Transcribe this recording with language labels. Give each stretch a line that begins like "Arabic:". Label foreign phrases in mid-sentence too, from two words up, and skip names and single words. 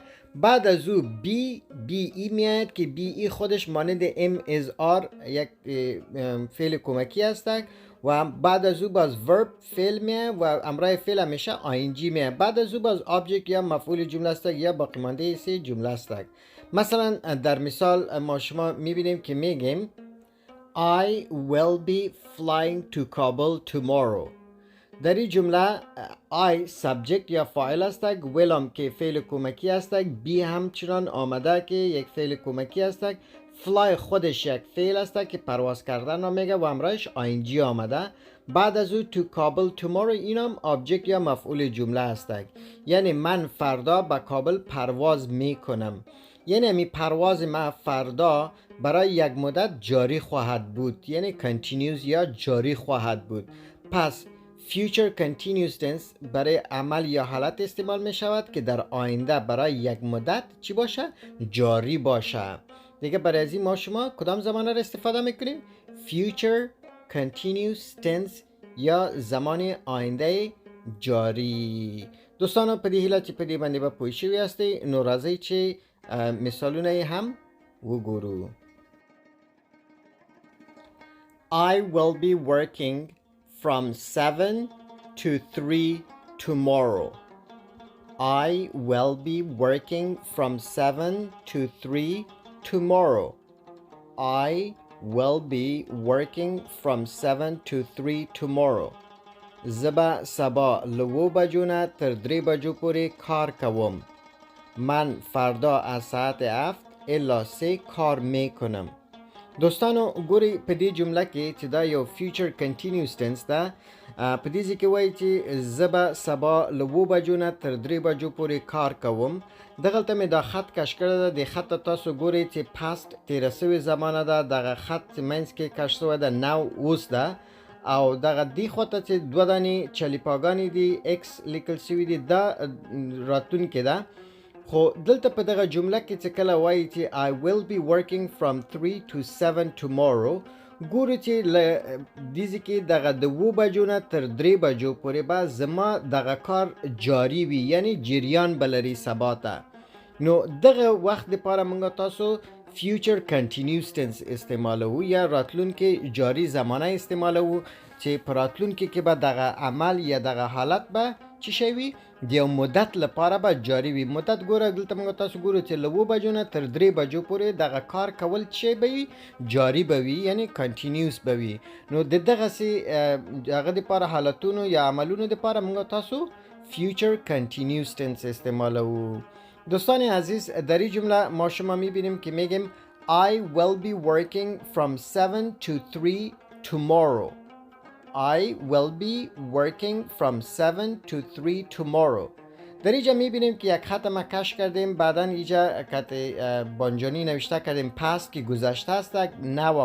Persian: بعد از او بی ای میاد که بی ای خودش مانند ام از آر یک فعل کمکی است. و بعد از او باز ورب فعل میاد و امرای فعل همیشه آینجی میاد. بعد از او باز آبجکت یا مفعول جمله است یا باقی مانده سه جمله است. مثلا در مثال ما شما میبینیم که میگیم
English: I will be flying to Kabul tomorrow.
Persian: در این جمله I سبجکت یا فاعل است. ویلم که فعل کمکی است. بی همچنان آمده که یک فعل کمکی است. فلای خودش یک فعل است که پرواز کردن را میگه و همراهش آینجی آمده. بعد از او
English: to Kabul tomorrow
Persian: اینم آبجکت یا مفعول جمله است. یعنی من فردا به کابل پرواز میکنم. یعنی همی پرواز ما فردا برای یک مدت جاری خواهد بود. یعنی continuous یا جاری خواهد بود. پس
English: Future Continuous Tense
Persian: برای عمل یا حالت استعمال می شود که در آینده برای یک مدت چی باشه؟ جاری باشه. دیگه برای از این ما شما کدام زمانه را استفاده میکنیم؟
English: Future Continuous Tense
Persian: یا زمان آینده جاری.
Pashto: دوستانو په دې هیله چې په دې باندې به پوه شوي یاستئ. نو راځئ چې مثالونه هم وګورو.
English: I will be working from 7 to 3 tomorrow. I will be working from 7 to 3 tomorrow. I will be working from 7 to 3 tomorrow.
Pashto: زبا سبا لو بجو نه تر 3 بجو پوری کار کوم.
Persian: من فردا از ساعت 7 الا 3 کار میکنم.
Pashto: دوستانو ګوري په دې جمله کې چې دا یو
English: future continuous tense
Pashto: ده. په دې کې وایي چې زبا سبا لو بجو نه تر 3 بجو پورې کار کوم. دغلته مې دا خط کش کړی ده. د خط تاسو ګورئ چې past تیره سوې زمانه ده. دغه خط منځ کې کش شوی ده now اوس ده او دغه دی خواته چې دوه دانې چلیپاګانې دي x لیکل شوي دي دا راتلونکې ده. خو دلته په دغه جمله کې چې کله وایي چې
English: I will be working from 3 to 7 tomorrow
Pashto: ګورو چې دیزی کې دغه د 2 بجو نه تر 3 بجو پورې به زما دغه کار جاری وي یعنی جریان بلري سبا ته. نو دغه وخت لپاره موږ تاسو
English: future continuous tense
Pashto: استعمالو یا راتلونکې جاری زمانه استعمالو چې په راتلونکې کې به دغه عمل یا دغه حالت به چی شوي د یو مدت لپاره به جاری وي. مدت ګوره دلته موږ تاسو ګورو چې له 2 بجو نه تر 3 بجو پورې دغه کار کول چی به وي جاری به وي یعنی کنټینیوس به وي. نو د دغسې هغه دپاره حالتونو یا عملونو دپاره موږ تاسو
English: future continuous tense
Pashto: استعمالو.
Persian: دوستان عزیز در این جمله ما شما میبینیم که میگیم
English: I will be working from 7 to 3 tomorrow. I will be working from 7 to 3 tomorrow.
Persian: در اینجا میبینیم که یک خط ما کش کردیم بعدا اینجا خط بانجانی نوشته کردیم past که گذشته است now